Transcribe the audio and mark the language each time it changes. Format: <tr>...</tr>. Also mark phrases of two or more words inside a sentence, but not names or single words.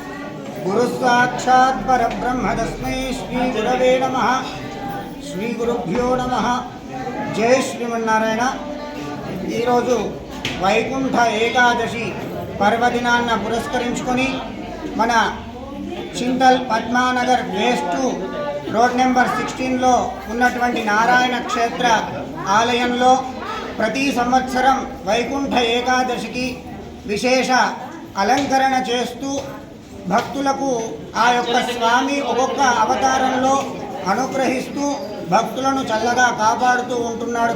<sa>गुरुस्साक्षात् परब्रह्म तस्मै श्री गुरवे नमः। श्री गुरुभ्यो नमः। जय श्रीमन्नारायण।</sa> <te>ఈరోజు వైకుంఠ ఏకాదశి పర్వదినాన్న పురస్కరించుకొని మన చింతల్ పద్మానగర్ ఫేజ్ 2</te> <en>road number</en> <te>16లో ఉన్నటువంటి నారాయణ క్షేత్ర ఆలయంలో ప్రతి సంవత్సరం వైకుంఠ ఏకాదశికి విశేష అలంకరణ చేస్తూ భక్తులకు ఆ యొక్క స్వామి ఒక్కొక్క అవతారంలో అనుగ్రహిస్తూ భక్తులను చల్లగా కాపాడుతూ ఉంటున్నాడు.</te>